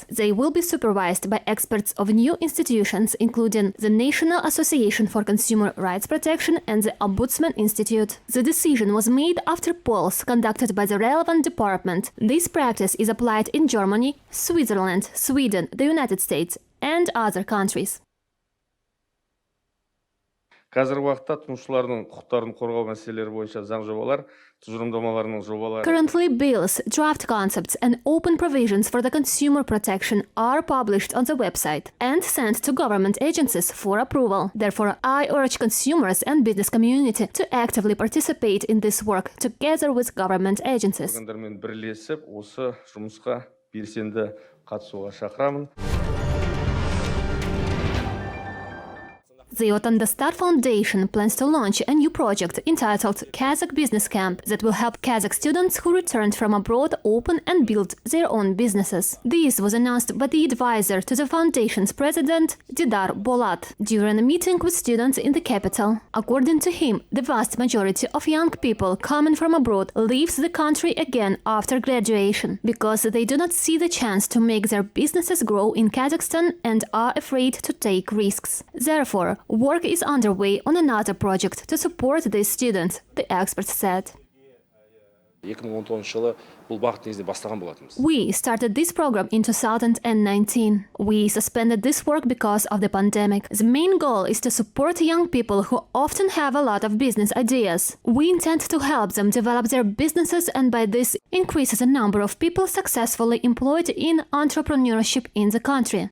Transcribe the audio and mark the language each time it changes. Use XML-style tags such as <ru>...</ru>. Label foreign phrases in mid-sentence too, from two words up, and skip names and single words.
<en>They will be supervised by experts of new institutions, including the National Association for Consumer Rights Protection and the Ombudsman Institute. The decision was made after polls conducted by the relevant department. This practice is applied in Germany, Switzerland, Sweden, the United States, and other countries.</en> <kk>Қазіргі уақытта тұтынушылардың құқықтарын қорғау мәселелері бойынша заң жобалар, тұжырымдамаларының жобалары.</kk> <en>Currently, bills, draft concepts, and open provisions for the consumer protection are published on the website and sent to government agencies for approval. Therefore, I urge consumers and business community to actively participate in this work together with government agencies.</en> <kk>Органдармен бірлесіп, осы жұмысқа белсенді қатысуға шақырамын.</kk> <en>The Астында Foundation plans to launch a new project entitled Kazakh Business Camp that will help Kazakh students who returned from abroad open and build their own businesses. This was announced by the advisor to the foundation's president, Didar Bolat, during a meeting with students in the capital. According to him, the vast majority of young people coming from abroad leaves the country again after graduation because they do not see the chance to make their businesses grow in Kazakhstan and are afraid to take risks. Therefore, work is underway on another project to support these students, the experts said.</en> <kk>2010 жылы бұл бағыт негізінде бастаған болатынбыз.</kk> <en>We started this program in 2019. We suspended this work because of the pandemic. The main goal is to support young people who often have a lot of business ideas. We intend to help them develop their businesses and by this increase the number of people successfully employed in entrepreneurship in the country.</en>